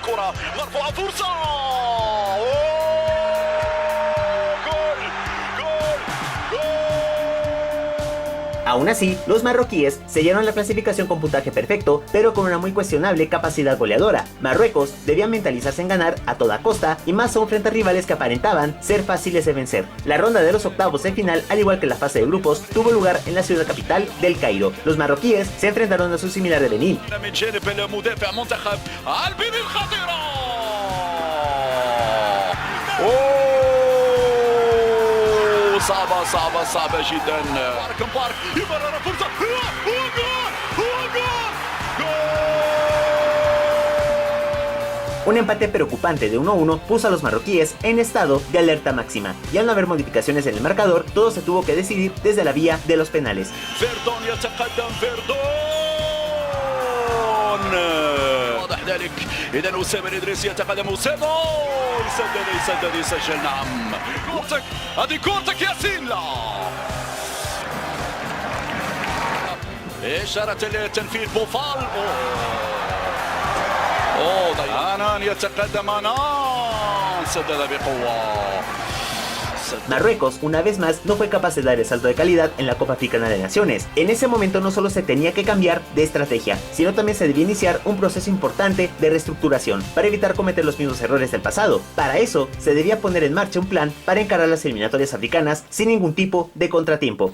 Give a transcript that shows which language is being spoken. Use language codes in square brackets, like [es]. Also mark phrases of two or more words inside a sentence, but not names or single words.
[es] Aún así, los marroquíes sellaron la clasificación con puntaje perfecto, pero con una muy cuestionable capacidad goleadora. Marruecos debía mentalizarse en ganar a toda costa y más aún frente a rivales que aparentaban ser fáciles de vencer. La ronda de los octavos de final, al igual que la fase de grupos, tuvo lugar en la ciudad capital del Cairo. Los marroquíes se enfrentaron a su similar de Benín. [ar] صعبة جدا. بارك يمرر فرصة. [es] Un empate preocupante de 1-1 puso a los marroquíes en estado de alerta máxima, y al no haber modificaciones en el marcador, todo se tuvo que decidir desde la vía de los penales. [ar] إذا أسامة الإدريسي يتقدم أسامة يسدد نعم كورتك هذه كورتك ياسين لا إشارة التنفيذ بوفال أنان يتقدم أنان سدد بقوة. [es] Marruecos, una vez más, no fue capaz de dar el salto de calidad en la Copa Africana de Naciones. En ese momento no solo se tenía que cambiar de estrategia, sino también se debía iniciar un proceso importante de reestructuración para evitar cometer los mismos errores del pasado. Para eso, se debía poner en marcha un plan para encarar las eliminatorias africanas sin ningún tipo de contratiempo.